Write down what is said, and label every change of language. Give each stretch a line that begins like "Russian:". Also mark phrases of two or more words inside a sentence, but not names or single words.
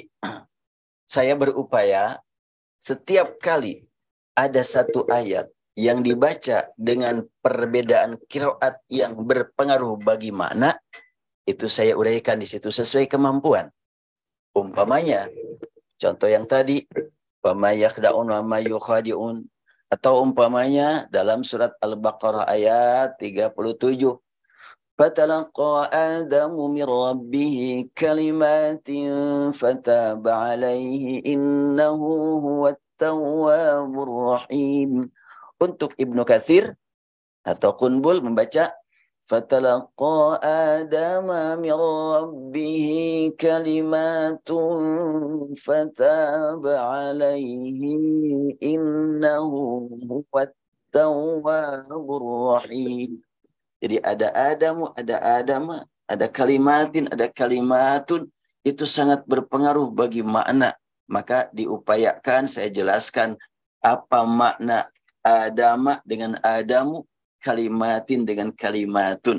Indonesian: Saya berupaya setiap kali ada satu ayat yang dibaca dengan perbedaan qiraat yang berpengaruh bagi makna, itu saya uraikan di situ sesuai kemampuan. Umpamanya, contoh yang tadi,
Arabic: وما يخدعون وما يخادعون,
Indonesian: atau umpamanya dalam surat Al-Baqarah ayat 37,
Arabic: فتلقى آدمُ من ربه كلماتٍ فتاب عليه إنه هو التواب الرحيم.
Indonesian: Untuk Ibnu Katsir atau Qunbul membaca
Arabic: فتلقى آدمَ من ربه كلماتٌ فتاب عليه إنه هو التواب الرحيم.
Indonesian: Jadi ada Adamu, ada Adama, ada kalimatin, ada kalimatun. Itu sangat berpengaruh bagi makna. Maka diupayakan saya jelaskan apa makna Adama dengan Adamu, kalimatin dengan kalimatun.